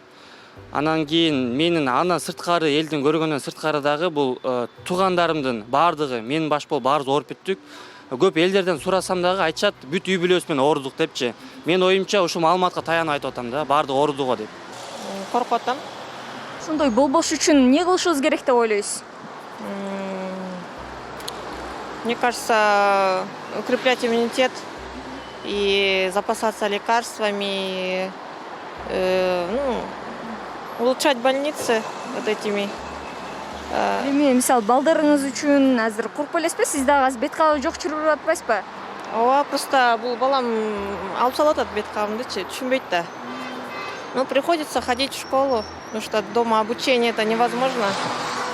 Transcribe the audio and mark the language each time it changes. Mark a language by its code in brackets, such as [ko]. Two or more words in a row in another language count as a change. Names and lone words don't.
[ky] Анан кийин менин андан сырткары элдин көргөндөн сырткары дагы бул туугандарымдын баардыгы менин баш болуп баарыбыз ооруп бүттүк. Көп элдерден сурасам дагы айтышат, бүт үй бүлөбүз менен оорудук депчи. Мен оюмча ушул маалыматка таянып айтып атам да, баардыгы ооруду го деп. Коркуп атам. Ошондой болбош үчүн эмне кылышыбыз керек деп ойлойсуз? [ru] Мне кажется, укреплять иммунитет и запасаться лекарствами, улучшать больницы вот этими. [ky] Эми мисалы балдарыңыз үчүн азыр коркпой элесизби? Сиз дагы азыр бет кабы жок жүрүп атпайсызбы? Ооба, просто бул балам алып салып атат бет кабымдычы, түшүнбөйт да. [ru] Ну, приходится ходить в школу, потому что дома обучение это невозможно.